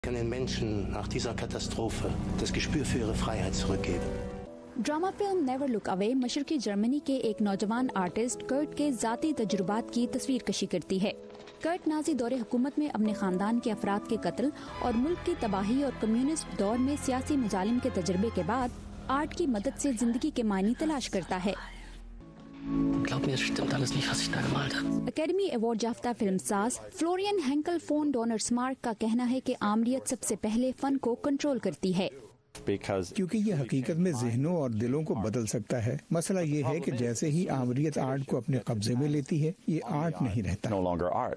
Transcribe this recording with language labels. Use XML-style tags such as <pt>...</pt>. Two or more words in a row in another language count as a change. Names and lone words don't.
<de>Den Menschen nach dieser Katastrophe das Gespür für ihre Freiheit zurückgeben.</de> <ur>ڈرامہ فلم نیور لک اوے مشرقی جرمنی کے ایک نوجوان آرٹسٹ کرٹ کے ذاتی تجربات کی تصویر کشی کرتی ہے. کرٹ نازی دورِ حکومت میں اپنے خاندان کے افراد کے قتل اور ملک کی تباہی اور کمیونسٹ دور میں سیاسی مظالم کے تجربے کے بعد آرٹ کی مدد سے زندگی کے معنی تلاش کرتا ہے.</ur> <de>Glaub mir, es stimmt alles nicht, was ich da gemalt habe.</de> <ur>اکیڈمی ایوارڈ یافتہ فلمساز فلوریان ہینکل فون ڈونر سمارٹ کا کہنا ہے کہ آمریت سب سے پہلے فن کو کنٹرول کرتی ہے, کیونکہ یہ حقیقت میں ذہنوں اور دلوں کو بدل سکتا ہے. مسئلہ یہ ہے کہ جیسے ہی آمریت آرٹ کو اپنے قبضے میں لیتی ہے، یہ آرٹ نہیں رہتا.</ur>